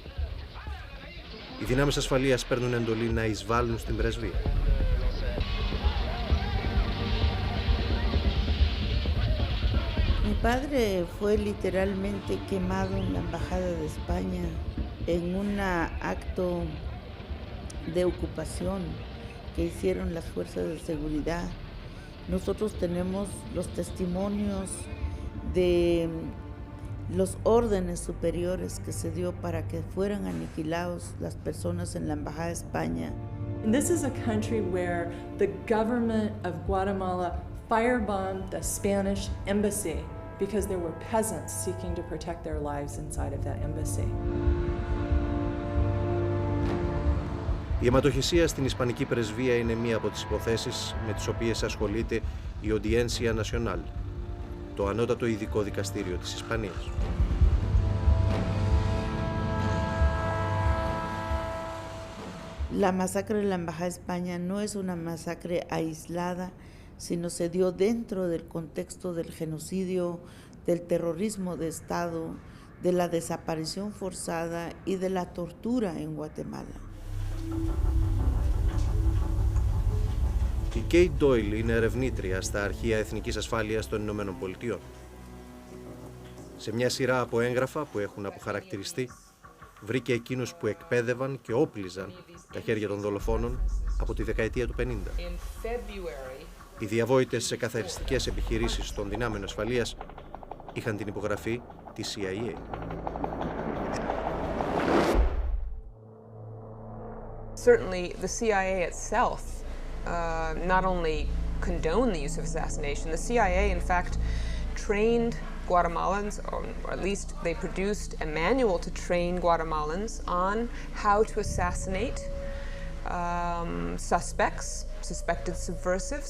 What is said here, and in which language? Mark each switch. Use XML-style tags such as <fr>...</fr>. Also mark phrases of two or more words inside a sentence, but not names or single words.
<el>Οι δυνάμεις ασφαλείας παίρνουν εντολή να εισβάλλουν στην πρεσβεία.</el> <es>Mi padre fue literalmente quemado en la Embajada de España en un acto de ocupación que hicieron las fuerzas de seguridad. Nosotros tenemos los testimonios de los órdenes superiores que se dio para que fueran aniquilados las personas en la Embajada de España.</es> <en>And this is a country where the government of Guatemala firebombed the Spanish embassy because there were peasants seeking to protect their lives inside of that embassy.</en> <el>Η αιματοχυσία στην Ισπανική Πρεσβεία είναι μία από τις υποθέσεις με τις οποίες ασχολείται η Audiencia Nacional, το ανώτατο ειδικό δικαστήριο της Ισπανίας.</el> <es>La masacre de la Embajada de España no es una masacre aislada, sino se dio dentro del contexto del genocidio, del terrorismo de Estado, de la desaparición forzada y de la tortura en Guatemala.</es> <el>Η Κέιτ Ντόιλ είναι ερευνήτρια στα Αρχεία Εθνικής Ασφάλειας των Ηνωμένων Πολιτειών. Σε μια σειρά από έγγραφα που έχουν αποχαρακτηριστεί, βρήκε εκείνους που εκπαίδευαν και όπλιζαν τα χέρια των δολοφόνων από τη δεκαετία του 50. Οι διαβόητες σε καθαριστικές επιχειρήσεις των δυνάμεων ασφαλείας είχαν την υπογραφή της CIA.</el> <en>Certainly, the CIA itself not only condoned the use of assassination, the CIA, in fact, trained Guatemalans, or at least they produced a manual to train Guatemalans on how to assassinate suspected subversives.</en>